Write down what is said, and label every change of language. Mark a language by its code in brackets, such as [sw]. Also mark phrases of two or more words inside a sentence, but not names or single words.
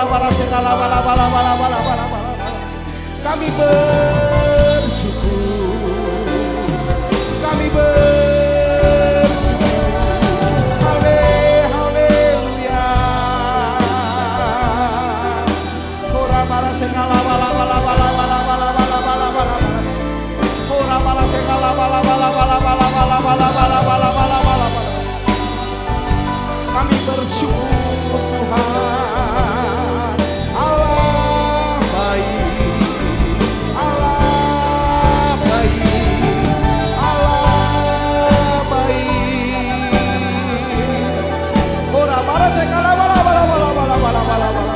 [ms] Kami bersyukur bersyukur. Haleluya. Ora bala segala bala bala bala bala bala bala bala bala. Ora bala segala bala bala bala bala bala bala bala bala bala bala. Kami bersyukur Tuhan. Allah baik, Allah baik, Allah baik. Ora bara segala bala bala bala bala bala bala bala.